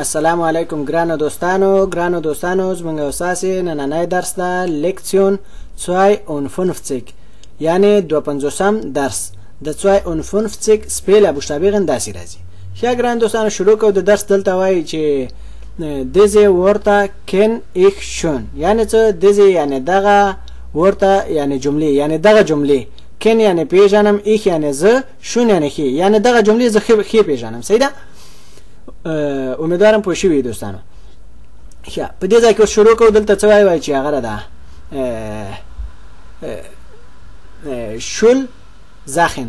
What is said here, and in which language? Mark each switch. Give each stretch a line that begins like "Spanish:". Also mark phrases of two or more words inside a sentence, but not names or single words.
Pashto: السلام علیکم ګرانو دوستانو زموږ اساسي نننی درس ده لیکسیون 52 یعنی 52 درس د 52 سپیل بوشتابیغن داسې راځي. ښه ګران دوستانو شروع کوو د درس. دلته وایي چې
German: diese Wörter kenn ich schon
Pashto: یعنی څه diese یعنی دغه ورته یعنی جملې یعنی دغه جملې کن یعنی پیژنم ich یعنی زه شون یعنی خی یعنی دغه جملې زه خی پیژنم. صحیح ده؟ امیدوارم پوه شوي دوستانو. ښه په دې ځای کې شروع کوو. دلته څه وایي چې هغه ده
German: Schul Sachen.